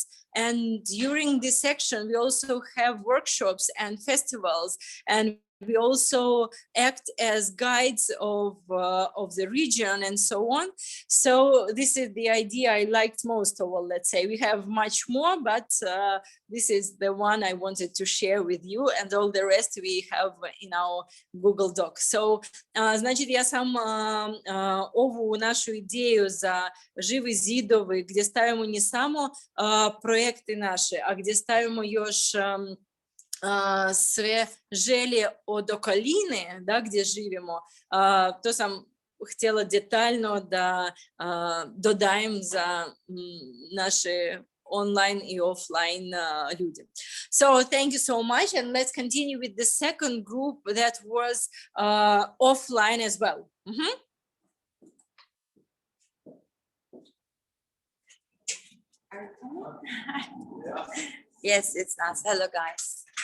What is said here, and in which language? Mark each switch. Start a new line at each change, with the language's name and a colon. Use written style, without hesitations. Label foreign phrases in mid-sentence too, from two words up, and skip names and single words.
English: And during this section, we also have workshops and festivals, and we also act as guides of the region and so on. So this is the idea I liked most of all, let's say. We have much more, but this is the one I wanted to share with you, and all the rest we have in our Google Doc. So,
Bosnian: значит, я сам ovu našu ideju za živi zidovi, gdje stavimo ne samo projekte naše, a gdje stavimo još sve želje od okoline, da, gdje živimo, to sam htjela detaljno da dodajem za naše online i offline ljudi.
English: So thank you so much, and let's continue with the second group that was offline as well. Yes, it's us. Hello, guys.